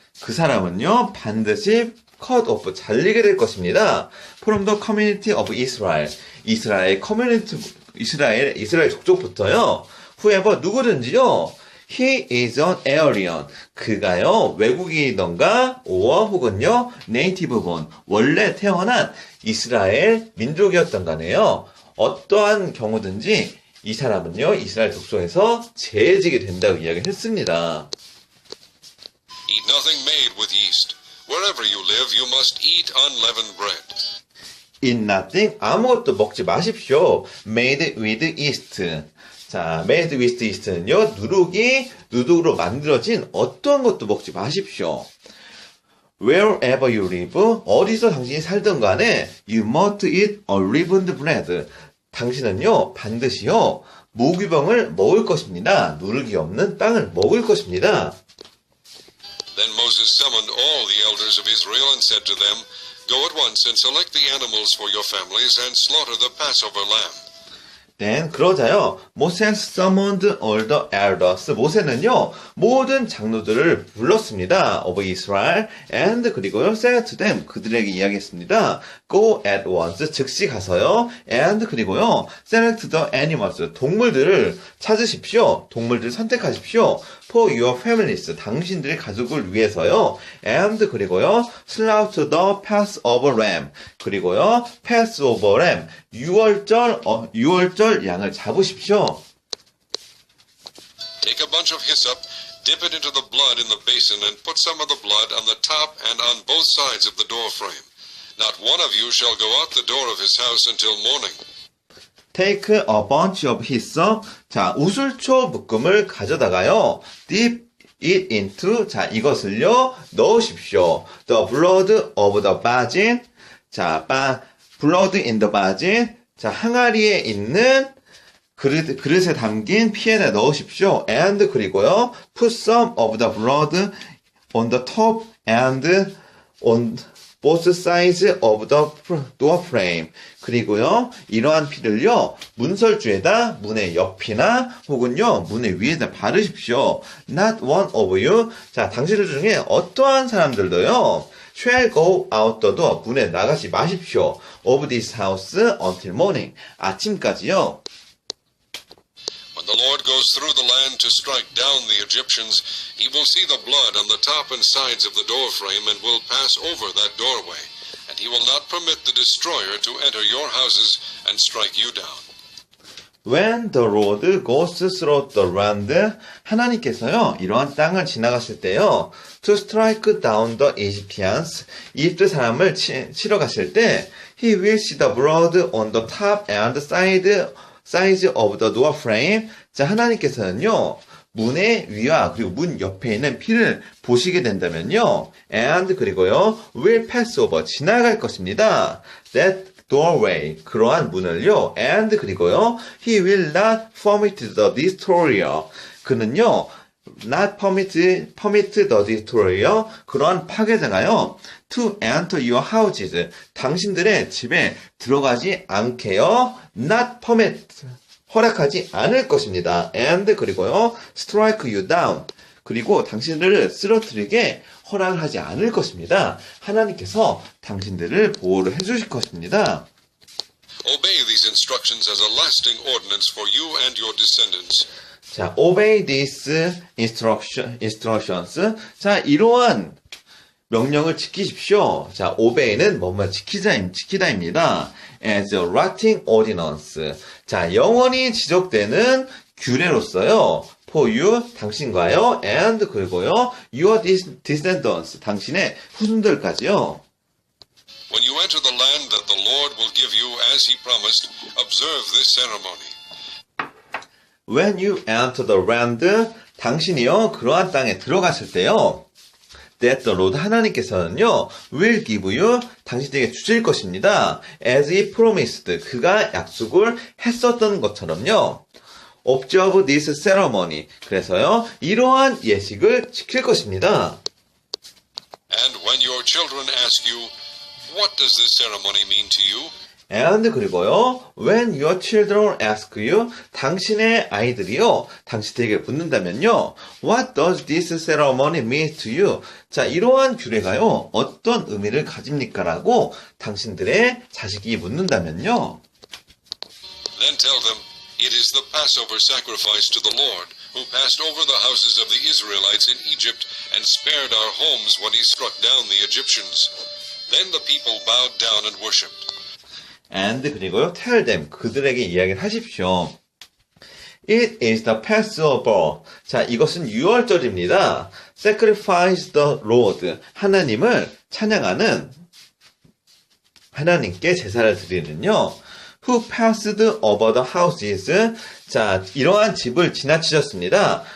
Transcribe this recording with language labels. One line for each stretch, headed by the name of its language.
Korean: 그 사람은요, 반드시
English: cut off,
Korean: 잘리게 될 것입니다.
English: from the community of Israel.
Korean: 이스라엘 커뮤니티, 이스라엘 족족부터요,
English: whoever,
Korean: 누구든지요,
English: he is an alien.
Korean: 그가요, 외국인이던가,
English: or
Korean: 혹은요,
English: native born.
Korean: 원래 태어난 이스라엘 민족이었던 간에요. 어떠한 경우든지, 이 사람은요, 이스라엘 족속에서 제해지게 된다고 이야기를 했습니다.
English: Eat nothing made with yeast. Wherever you live, you must eat unleavened bread. Eat nothing,
Korean: 아무것도 먹지 마십시오.
English: Made with yeast.
Korean: 자,
English: made with yeast
Korean: 는요, 누룩으로 만들어진 어떤 것도 먹지 마십시오.
English: Wherever you live,
Korean: 어디서 당신이 살던 간에,
English: you must eat unleavened bread.
Korean: 당신은요, 반드시요, 무교병을 먹을 것입니다. 누룩이 없는 빵을 먹을 것입니다.
English: Then Moses summoned all the elders of Israel and said to them, Go at once and select the animals for your families and slaughter the Passover lamb. Then,
Korean: 그러자요,
English: Moses summoned all the elders.
Korean: 모세는요, 모든 장로들을 불렀습니다.
English: of Israel, and
Korean: 그리고요,
English: said to them,
Korean: 그들에게 이야기했습니다.
English: Go at once,
Korean: 즉시 가서요,
English: and
Korean: 그리고요,
English: select the animals,
Korean: 동물들을 찾으십시오. 동물들을 선택하십시오.
English: for your families,
Korean: 당신들의 가족을 위해서요,
English: and
Korean: 그리고요,
English: slaughter the Passover lamb, 그리고요, Passover lamb,
Korean: 유월절 양을 잡으십시오.
English: Take a bunch of hyssop, dip it into the blood in the basin, and put some of the blood on the top and on both sides of the door frame. Not one of you shall go out the door of his house until morning. Take a bunch of hyssop.
Korean: 자, 우슬초 묶음을 가져다가요,
English: dip it into.
Korean: 자, 이것을요, 넣으십시오.
English: The blood of the basin.
Korean: 자,
English: blood in the basin.
Korean: 자, 항아리에 있는 그릇에 담긴 피에다 넣으십시오.
English: And
Korean: 그리고요,
English: put some of the blood on the top and on both sides of the door frame.
Korean: 그리고요, 이러한 피를요, 문설주에다 문의 옆이나 혹은요, 문의 위에다 바르십시오.
English: Not one of you.
Korean: 자, 당신들 중에 어떠한 사람들도요,
English: shall go out the door.
Korean: 문에 나가지 마십시오.
English: of this house until morning.
Korean: 아침까지요.
English: When the Lord goes through the land to strike down the Egyptians, he will see the blood on the top and sides of the doorframe and will pass over that doorway, and he will not permit the destroyer to enter your houses and strike you down. When the Lord goes through the land,
Korean: 하나님께서요, 이러한 땅을 지나가실 때요,
English: to strike down the Egyptians,
Korean: 이집트 사람을 치러 가실 때,
English: he will see the blood on the top and sides of the door frame.
Korean: 자, 하나님께서는요, 문의 위와 그리고 문 옆에 있는 피를 보시게 된다면요,
English: and
Korean: 그리고요,
English: will pass over,
Korean: 지나갈 것입니다.
English: That doorway,
Korean: 그러한 문을요,
English: and
Korean: 그리고요,
English: he will not permit the destroyer,
Korean: 그는요,
English: not permit the destroyer,
Korean: 그러한 파괴자가요,
English: to enter your houses,
Korean: 당신들의 집에 들어가지 않게요,
English: not permit,
Korean: 허락하지 않을 것입니다.
English: and
Korean: 그리고요,
English: strike you down,
Korean: 그리고 당신들을 쓰러뜨리게 허락을 하지 않을 것입니다. 하나님께서 당신들을 보호를 해주실 것입니다.
English: Obey these instructions as a lasting ordinance for you and your descendants.
Korean: 자,
English: obey these instructions.
Korean: 자, 이러한 명령을 지키십시오. 자,
English: obey
Korean: 는 뭐뭐 지키다입니다.
English: as a lasting ordinance.
Korean: 자, 영원히 지속되는 규례로서요.
English: for you,
Korean: 당신과요.
English: and
Korean: 그리고요.
English: your descendants,
Korean: 당신의 후손들까지요.
English: When you enter the land that the Lord will give you as he promised, observe this ceremony. When you enter the land,
Korean: 당신이요, 그러한 땅에 들어갔을 때요,
English: that the Lord,
Korean: 하나님께서는요,
English: will give you,
Korean: 당신에게 주실 것입니다.
English: as he promised,
Korean: 그가 약속을 했었던 것처럼요.
English: observe this ceremony,
Korean: 그래서요, 이러한 예식을 지킬 것입니다.
English: And when your children ask you, what does this ceremony mean to you? and
Korean: 그리고요,
English: when your children ask you,
Korean: 당신의 아이들이요, 당신에게 묻는다면요,
English: what does this ceremony mean to you?
Korean: 자, 이러한 규례가요, 어떤 의미를 가집니까? 라고 당신들의 자식이 묻는다면요,
English: Then tell them, it is the Passover sacrifice to the Lord, who passed over the houses of the Israelites in Egypt and spared our homes when he struck down the Egyptians. Then the people bowed down and worshipped. and
Korean: 그리고요,
English: tell them,
Korean: 그들에게 이야기를 하십시오.
English: It is the Passover.
Korean: 자, 이것은 유월절입니다.
English: Sacrifice the Lord.
Korean: 하나님을 찬양하는, 하나님께 제사를 드리는요.
English: Who passed over the houses.
Korean: 자, 이러한 집을 지나치셨습니다.